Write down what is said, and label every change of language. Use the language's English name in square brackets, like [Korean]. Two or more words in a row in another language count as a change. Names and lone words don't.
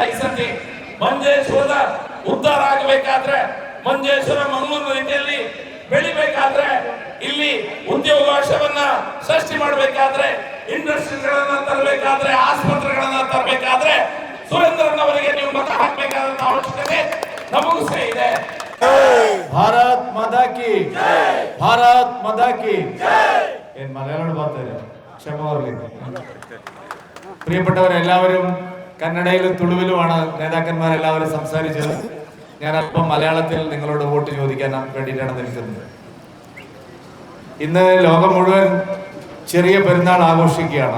[Kannada] ಈ ಸತಿ ಮಂಜೇಶ್ವರದ ಉದ್ಧಾರ ಆಗಬೇಕಾದ್ರೆ, ಮಂಜೇಶ್ವರ ಮಂಗಳೂರು ರೀತಿಯಲ್ಲಿ ಬೆಳಿಬೇಕಾದ್ರೆ, ಇಲ್ಲಿ ಉದ್ಯೋಗಾವಕಾಶವನ್ನ ಸೃಷ್ಟಿ ಮಾಡಬೇಕಾದ್ರೆ, ಇಂಡಸ್ಟ್ರಿಗಳನ್ನ ತರಬೇಕಾದ್ರೆ, ಆಸ್ಪತ್ರೆಗಳನ್ನ ತರಬೇಕಾದ್ರೆ ಸುರೇಂದ್ರನವರಿಗೆ ನೀವು ಮತ ಹಾಕಬೇಕಾದಂತ ಅವಶ್ಯಕತೆ ನಮಗೂ ಸಹ ಇದೆ. [Hindi] भारत माता की भारत माता की [Malayalam] ಏನ್ മലയാളം பார்த்தது ക്ഷമ പ്രിയപ്പെട്ടവരെല്ലാവരും കന്നഡയിലും തുളുവിലുമാണ് നേതാക്കന്മാരെല്ലാവരും സംസാരിച്ചത്. ഞാൻ അല്പം മലയാളത്തിൽ നിങ്ങളോട് വോട്ട് ചോദിക്കാൻ വേണ്ടിയിട്ടാണ് നിൽക്കുന്നത്. ഇന്ന് ലോകം മുഴുവൻ ചെറിയ പെരുന്നാൾ ആഘോഷിക്കുകയാണ്.